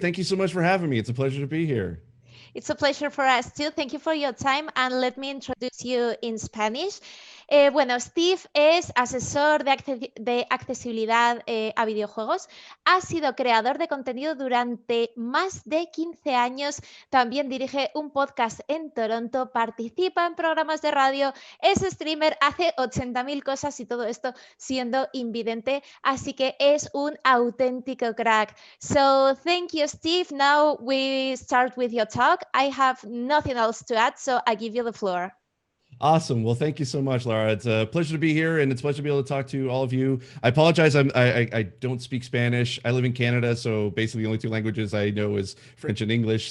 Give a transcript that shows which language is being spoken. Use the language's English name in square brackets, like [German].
[English] Thank you so much for having me. It's a pleasure to be here. It's a pleasure for us too. Thank you for your time, and let me introduce you in Spanish. [Spanish] Bueno, Steve es asesor de accesibilidad a videojuegos. Ha sido creador de contenido durante más de 15 años. También dirige un podcast en Toronto, participa en programas de radio, es streamer, hace 80.000 cosas y todo esto siendo invidente. Así que es un auténtico crack. [English] So thank you, Steve. Now we start with your talk. I have nothing else to add, so I give you the floor. Awesome. Well, thank you so much, Laura. It's a pleasure to be here, and it's a pleasure to be able to talk to all of you. I apologize. I don't speak Spanish. I live in Canada, so basically the only two languages I know is French and English.